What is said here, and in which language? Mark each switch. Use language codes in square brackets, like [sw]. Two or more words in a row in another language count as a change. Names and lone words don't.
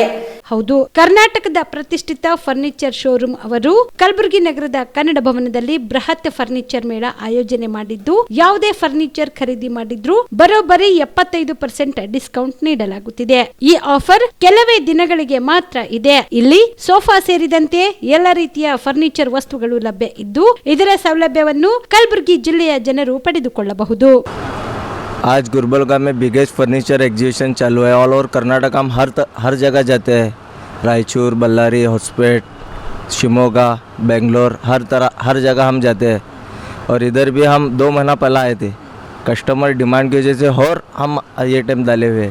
[kn] ಹೌದು, ಕರ್ನಾಟಕದ ಪ್ರತಿಷ್ಠಿತ [en] furniture showroom [kn] ಅವರು ಕಲಬುರಗಿ ನಗರದ ಕನ್ನಡ ಭವನದಲ್ಲಿ ಬೃಹತ್ ಫರ್ನಿಚರ್ ಮೇಳ ಆಯೋಜನೆ ಮಾಡಿದ್ದು, ಯಾವುದೇ ಫರ್ನಿಚರ್ ಖರೀದಿ ಮಾಡಿದ್ರು ಬರೋಬ್ಬರಿ 75% ಡಿಸ್ಕೌಂಟ್ ನೀಡಲಾಗುತ್ತಿದೆ. ಈ ಆಫರ್ ಕೆಲವೇ ದಿನಗಳಿಗೆ ಮಾತ್ರ ಇದೆ. ಇಲ್ಲಿ ಸೋಫಾ ಸೇರಿದಂತೆ ಎಲ್ಲ ರೀತಿಯ ಫರ್ನಿಚರ್ ವಸ್ತುಗಳು ಲಭ್ಯ ಇದ್ದು, ಇದರ ಸೌಲಭ್ಯವನ್ನು ಕಲಬುರಗಿ ಜಿಲ್ಲೆಯ ಜನರು ಪಡೆದುಕೊಳ್ಳಬಹುದು. [hi] आज गुलबर्गा में [en] biggest furniture exhibition [hi] चालू है। [en] all over [hi] कर्नाटक हम हर जगह जाते हैं, रायचूर, बल्लारी, होसपेट, शिमोगा, बेंगलोर, हर जगह हम जाते हैं। और इधर भी हम 2 महीना पहले आए थे, [en] customer demand [hi] की वजह से, और हम ये टाइम डाले हुए।